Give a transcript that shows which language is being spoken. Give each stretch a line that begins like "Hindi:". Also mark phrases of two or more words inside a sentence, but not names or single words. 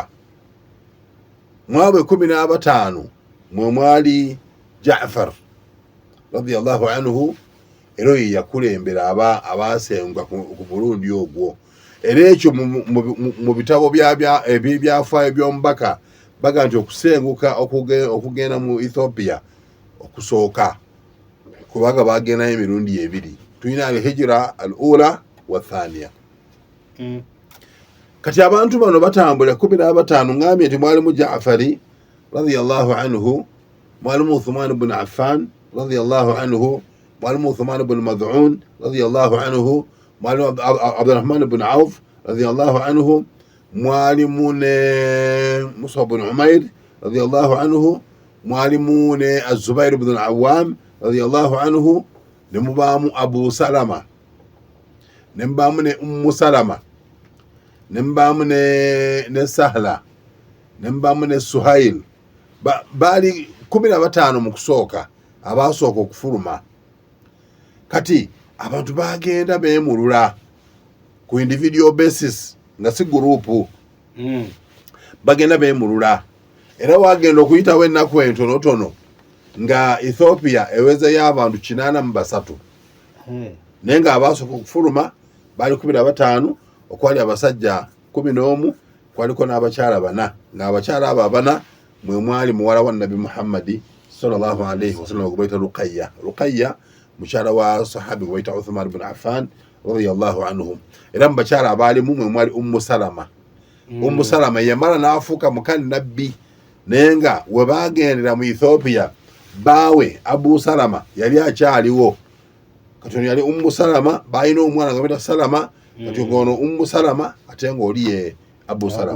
Ganda: Mwabwe 15 mwe mwali Jaafar
Arabic: رضي الله عنه
Ganda: era ye yakulembera abaasengwa ku Burundi ogwo. Era ekyo mu bitabo ebyafaayo by'omubaka baga nti okusenguka okugenda mu Ethiopia okusooka kubaga bagendayo emirundi 2.
Arabic: Tulina الهجرة الأولى والثانية.
Ganda: Kati abantu bano batambula 15 ngambye nti mwalimu Jaafari
Arabic: رضي الله عنه,
Ganda: mwalimu Uthman ibn Affan
Arabic: رضي الله عنه,
Ganda: mwalimu Uthman ibn Mad'un
Arabic: رضي الله عنه,
Ganda: mwalimu Abdurrahman ibn Auf
Arabic: رضي الله عنه,
Ganda: mwalimu Musa ibn Umair
Arabic: رضي الله عنه,
Ganda: mwalimu Az-Zubair ibn al-Awwam
Arabic: رضي الله عنه,
Ganda: ne mubaamu Abu Salama, ne mubaamu ne Ummu Salama, ne mubaamu ne Sahla, ne mubaamu ne Suhail. Baali 15 mu kusooka abaasooka okufuluma. Kati abantu bagenda beemulula ku
English: individual basis
Ganda: nga si gurupu. Bagenda beemulula era wagenda okuyitawo ennaku entonotono nga Ethiopia ewezeyo abantu 83 naye nga abaasooka okufuluma baali 15 okwali abasajja 11 kwaliko n'abakyala 4 nga abakyala abo 4 mwe mwali muwala wa Nabi Muhammadi
Arabic: صلى الله عليه وسلم
Ganda: gwe bayita Ruqayya mukyala wa sahabi gwe bayita Uthman ibn Affan
Arabic: رضي الله عنهم.
Ganda: Era mu bakyala abaalimu mwe mwali Ummu Salama. Ummu Salama yamala n'afuuka muka nabbi naye nga we bagendera mu Ethiopia baawe Abu Salama yali akyaliwo. Kati yali Ummu Salama balina omwana nga bayita Salama kati ngono Ummu Salama ate ng'oli ye Abu Salama.